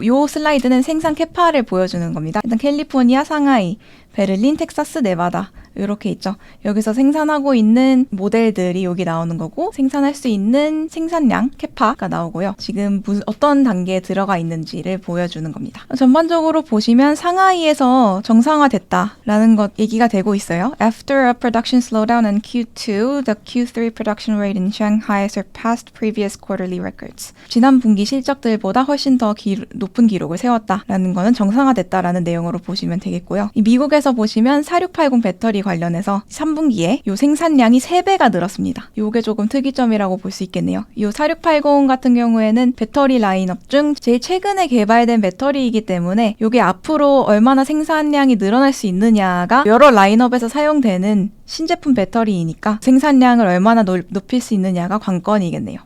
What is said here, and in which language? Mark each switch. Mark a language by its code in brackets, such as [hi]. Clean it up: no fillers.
[ko] 이 슬라이드는 생산 캐파를 보여주는 겁니다. 일단 캘리포니아, 상하이, 베를린, 텍사스, 네바다 이렇게 있죠. 여기서 생산하고 있는 모델들이 여기 나오는 거고 생산할 수 있는 생산량, 캐파가 나오고요. 지금 어떤 단계에 들어가 있는지를 보여주는 겁니다. 전반적으로 보시면 상하이에서 정상화됐다라는 것 얘기가 되고 있어요. [en] After a production slowdown in Q2, the Q3 production rate in Shanghai surpassed previous quarterly records. [ko] 지난 분기 실적들보다 훨씬 더 높은 기록을 세웠다라는 거는 정상화됐다라는 내용으로 보시면 되겠고요. 미국에서 보시면 4680 배터리 관련해서 3분기에 요 생산량이 3배가 늘었습니다. 요게 조금 특이점이라고 볼 수 있겠네요. 요 4680 같은 경우에는 배터리 라인업 중 제일 최근에 개발된 배터리이기 때문에 요게 앞으로 얼마나 생산량이 늘어날 수 있느냐가 여러 라인업에서 사용되는 신제품 배터리이니까 생산량을 얼마나 높일 수 있느냐가 관건이겠네요.